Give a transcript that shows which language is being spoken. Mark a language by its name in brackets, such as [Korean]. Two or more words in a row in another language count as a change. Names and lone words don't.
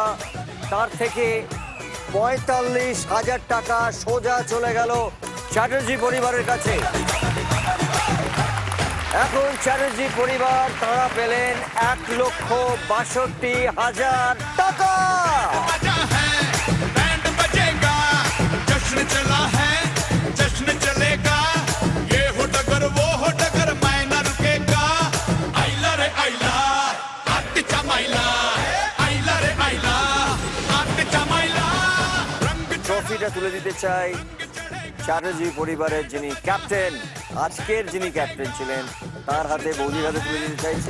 [Bangla] তার থেকে 45,000 টাকা সোজা চলে গেল চ্যাটার্জি পরিবারের কাছে। এখন চ্যাটার্জি পরিবার তারা পেলেন 1,62,000 টাকা। [Hindi] जश्न चला है जश्न चलेगा ये हो डगर वो हो डगर मैं न रुकेगा आइला रे आइला हाथ चमाइला आइला रे आइला हाथ चमाइला [Bangla] ট্রফিটা তুলে দিতে চাই চ্যাটার্জি পরিবারের যিনি ক্যাপ্টেন, আজকের যিনি ক্যাপ্টেন ছিলেন তার হাতে, বৌদির হাতে তুলে দিতে চাইছি।